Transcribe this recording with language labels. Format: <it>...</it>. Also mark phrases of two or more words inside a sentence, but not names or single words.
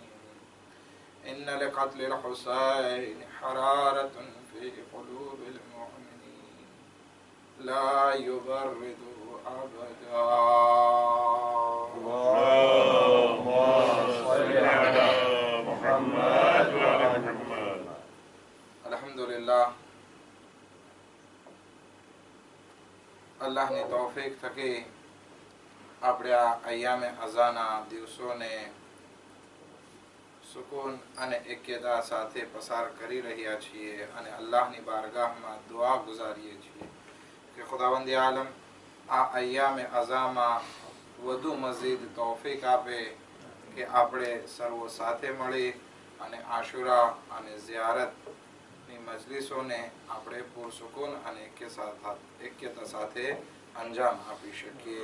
<ar>إن لقتل الحسين حرارة في قلوب المؤمنين لا يبرد أبدا. अल्हम्दुलिल्लाह,</ar> <gu>અલ્લાહની તૌફીક થકી આપણે આ અય્યામે અઝાના દિવસોને સુકૂન અને એક્યતા સાથે પસાર કરી રહ્યા છીએ અને અલ્લાહની બારગાહમાં દુઆ ગુજારીએ છીએ કે ખુદાવંદ આલમ આ અય્યામે અઝામાં વધુ મઝીદ તૌફીક આપે કે આપણે સર્વો સાથે મળી અને આશુરા અને ઝિયારતની મજલિસોને આપણે પુરસુકૂન અને એક્યતા સાથે અંજામ આપી શકીએ.</gu>